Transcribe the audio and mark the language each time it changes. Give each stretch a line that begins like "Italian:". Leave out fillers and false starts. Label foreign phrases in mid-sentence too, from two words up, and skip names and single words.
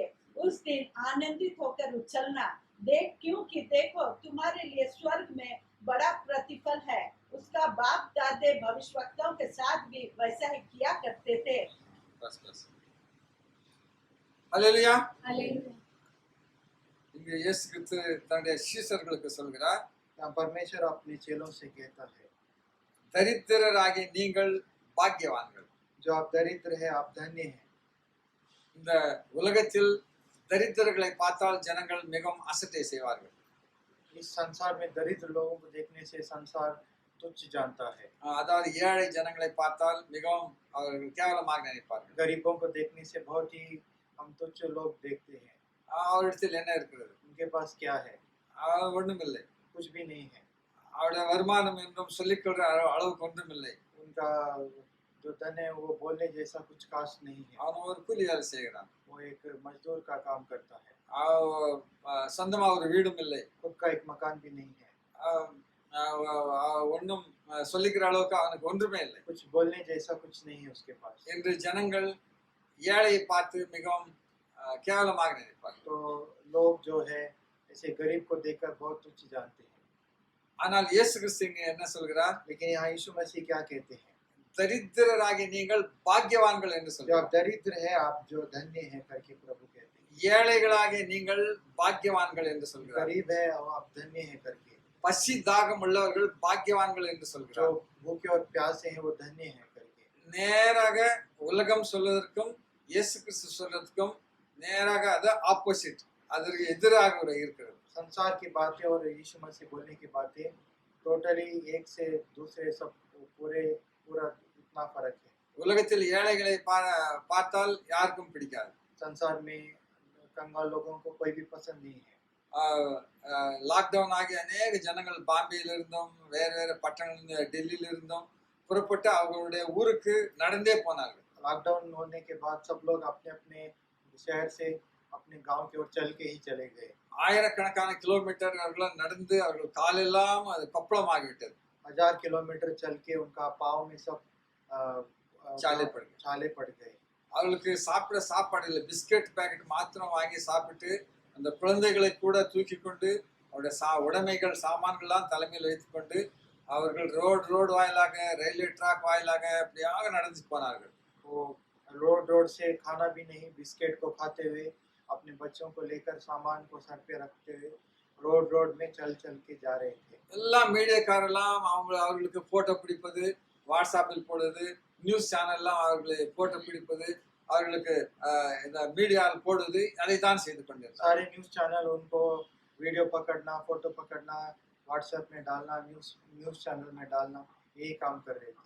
Hindi: उस दिन आनंदित होकर उछलना, क्योंकि देखो तुम्हारे लिए स्वर्ग में बड़ा प्रतिफल है। उसका बाप दादे भविष्यवक्ताओं के साथ भी वैसा ही किया करते थे। बस हालेलुया। हालेलुया।
Tamil: இங்க இயேசு கிறிஸ்து தன்னுடைய சீஷர்களுக்கு சொல்கிறார்,
Hindi: परमेश्वर अपने चेलों से कहता है,
Tamil: தரித்திரராகிய நீங்கள் பாக்கியவான்கள்.
Hindi: जो आप दरिद्र है आप धन्य हैं।
Tamil: இந்த உலகத்தில் தரித்திரர்களை பார்த்தால் ஜனங்கள் மிகவும் அசட்டை செய்வார்கள்.
Hindi: इस संसार में दरिद्र लोगों को देखने से संसार तुच्छ जानता है।
Tamil: அதாவது ஏழை ஜனங்களை பார்த்தால் மிகவும் அவர்கள் கேவலமாக நினைப்பார்கள்.
Hindi: गरीबों को देखने से बहुत ही हम तुच्छ लोग देखते हैं।
Tamil: அவரிடத்தில் என்ன இருக்கிறது?
Hindi: उनके पास क्या है?
Tamil: ஒன்றுமில்லை.
Hindi: कुछ भी नहीं है।
Tamil: அவருடைய வருமானம் என்றும் சொல்லிக்கொள்ற அளவுக்கு ஒன்றுமில்லை.
Hindi: उनका जो धन है वो बोलने जैसा कुछ खास नहीं है।
Tamil: அவன் ஒரு கூலி வேலை செய்கிறான்.
Hindi: वो एक मजदूर का काम करता है।
Tamil: சொந்தமா ஒரு வீடும் இல்லை.
Hindi: खुद का एक मकान भी नहीं है।
Tamil: ஒன்றும் சொல்லிக்கிற அளவுக்கு அவனுக்கு ஒன்றுமே இல்லை.
Hindi: कुछ बोलने जैसा कुछ नहीं है उसके पास।
Tamil: என்று ஜனங்கள் ஏழையை பார்த்து மிகவும் கேவலமாக நினைப்பார்கள்.
Hindi: तो लोग जो है ऐसे गरीब को देखकर बहुत तुच्छ जानते हैं।
Tamil: ஆனால் இயேசு கிறிஸ்து இங்கே என்ன சொல்கிறார்?
Hindi: लेकिन यहाँ यीशु मसीह क्या कहते हैं?
Tamil: दरिद्रराகிய நீங்கள் பாக்கியவான்கள் என்று
Hindi: जो
Tamil: சொல்கிறார்.
Hindi: आप दरिद्र है आप जो धन्य है करके प्रभु कहते हैं।
Tamil: ஏழைகளாகிய நீங்கள் பாக்கியவான்கள் என்று சொல்கிறார்.
Hindi: गरीब है और आप धन्य है करके।
Tamil: பசி தாகம் உள்ளவர்கள் பாக்கியவான்கள் என்று
Hindi: जो
Tamil: சொல்கிறார்.
Hindi: भूखे और प्यासे हैं वो धन्य है करके।
Tamil: நேராக உலகம் சொல்வதற்கும் இயேசு கிறிஸ்து சொல்றதுக்கும் நேராக அது ஆப்போசிட், அதற்கு எதிராக இருக்கிறது.
Hindi: संसार की बातें और यीशु मसीह बोलने की बातें टोटली एक से दूसरे सब पूरा इतना फर्क है।
Tamil: உலகத்தில் ஏழைகளை பார்த்தால் யாருக்கும் பிடிக்காது.
Hindi: संसार में कंगाल लोगों को कोई भी पसंद नहीं है।
Tamil: லாக்டவுன் ஆகிய அநேக ஜனங்கள் பாம்பேயிலிருந்தும் வேறு வேறு பட்டணங்கள் டெல்லியிலிருந்தும் புறப்பட்டு அவர்களுடைய ஊருக்கு நடந்தே போனார்கள்.
Hindi: लॉकडाउन होने के बाद सब लोग अपने अपने शहर से अपने गांव की ओर चल के ही चले गए।
Tamil: ஆயிரக்கணக்கான கிலோமீட்டர் அவர்கள் நடந்து அவர்கள் காலெல்லாம் அது கொப்பளமாகிவிட்டது.
Hindi: 1000 किलोमीटर चल के उनका पाँव में सब छाले पड़ गए।
Tamil: அவர்களுக்கு சாப்பிட சாப்பாடு இல்லை,
English: biscuit packet
Tamil: மாத்திரம் வாங்கி சாப்பிட்டு அந்த குழந்தைகளை கூட தூக்கி கொண்டு அவருடைய உடைமைகள் சாமான்கள்லாம் தலைமையில் வைத்துக்கொண்டு அவர்கள் ரோடு வாயிலாக
English: railway track
Tamil: வாயிலாக அப்படியாக நடந்து போனார்கள்.
Hindi: वो रोड से खाना भी नहीं, बिस्किट को खाते हुए अपने बच्चों को लेकर सामान को सर पे रखते हुए रोड में चल के जा रहे थे।
Tamil: எல்லாம் மீடியாக்காரெல்லாம் அவர்களுக்கு போட்டோ பிடிப்பது, வாட்ஸ்அப்பில் போடுவது,
English: news channel
Tamil: அவர்களை போட்டோ பிடிப்பது, அவர்களுக்கு இந்த மீடியாவில் போடுவது, அதை தான் செய்து கொண்டிருந்தார்.
Hindi: सारे
English: news channel
Hindi: उनको वीडियो पकड़ना, फोटो पकड़ना, व्हाट्सएप में डालना,
English: news channel
Hindi: में डालना, यही काम कर रहे थे।